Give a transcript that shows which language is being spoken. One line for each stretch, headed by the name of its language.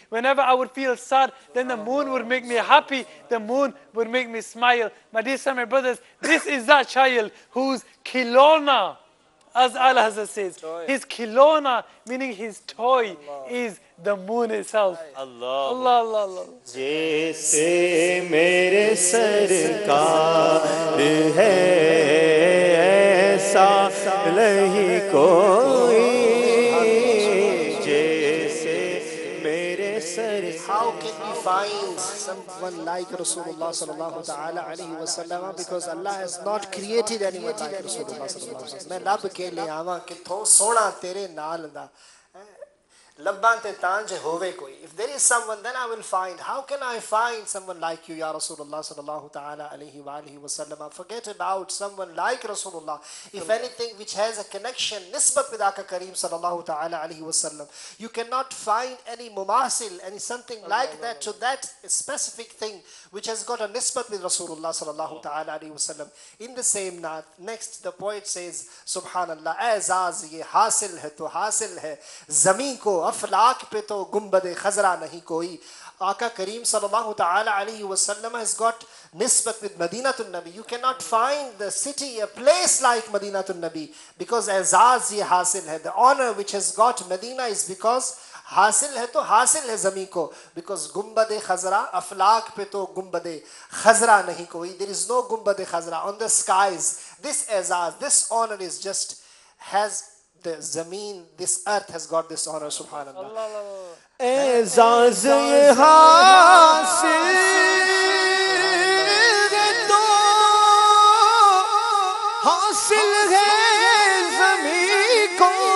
English: Whenever I would feel sad, then the moon would make me happy. The moon would make me smile. My dear sons, my brothers, this is that child whose khilona, as Allah says, his khilona, meaning his toy, is the moon itself. Allah, Allah, Allah, Allah.
Urdu: جیسے میرے سرکار ہے ایسا نہیں کوئی، جیسے میرے سرکار.
English: How can we find someone like Rasulullah sallallahu ta'ala alayhi wa sallam? Because Allah has not created anyone like Rasulullah sallallahu alayhi wa sallam.
Punjabi: میں لب کے لے آواں کہ تھو سونا تیرے نال دا لبان تے تانج ہوئے کوئی.
English: If there is someone, then I will find. How can I find someone like you, Ya Rasulullah sallallahu ta'ala alayhi wa alihi wa sallam? Forget about someone like Rasulullah. If anything which has a connection, nisbat with Aka Kareem sallallahu ta'ala alayhi wa sallam, you cannot find any mumasil, any something like that to that specific thing which has got a nisbat with Rasulullah sallallahu ta'ala alayhi wa sallam. In the same naat, next the poet says, Subhanallah,
Urdu: اعزاز یہ حاصل ہے تو حاصل ہے زمین کو، افلاک پہ تو گنبد خضرا نہیں کوئی. آقا کریم صلی اللہ تعالی علیہ وسلم
English: has got nisbat with Madinatul Nabi. You cannot find the city, a place like Madinatul Nabi, because
Urdu: اعزاز یہ حاصل ہے.
English: The honor which has got Medina is because
Urdu: حاصل ہے تو حاصل ہے زمین کو, because گنبد خضرا, افلاک پہ تو گنبد خضرا نہیں کوئی.
English: There is no گنبد خضرا on the skies. This اعزاز, this honor is just, has the zameen, this earth has got this honor. Subhanallah.
Urdu: اعزاز یہ حاصل ہے تو حاصل ہے زمین کو,